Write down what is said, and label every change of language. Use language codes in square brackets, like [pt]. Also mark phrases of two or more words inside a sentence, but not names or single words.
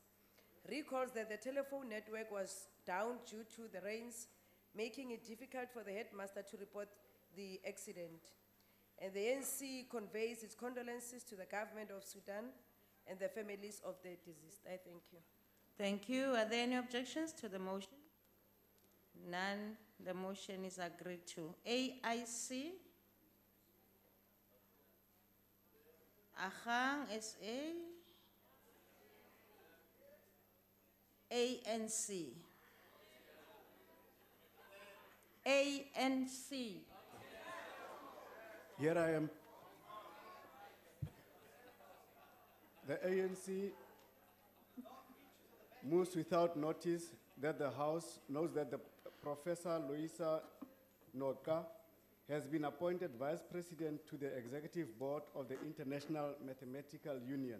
[en] Recalls that the telephone network was down due to the rains, making it difficult for the headmaster to report the accident. And the ANC conveys its condolences to the government of Sudan and the families of the deceased. I thank you. Thank you. Are there any objections to the motion? None. The motion is agreed to. AIC? Ahang SA? ANC? ANC? Here I am. The ANC moves without notice that the House knows that the Professor Louisa Noka has been appointed Vice President to the Executive Board of the International Mathematical Union.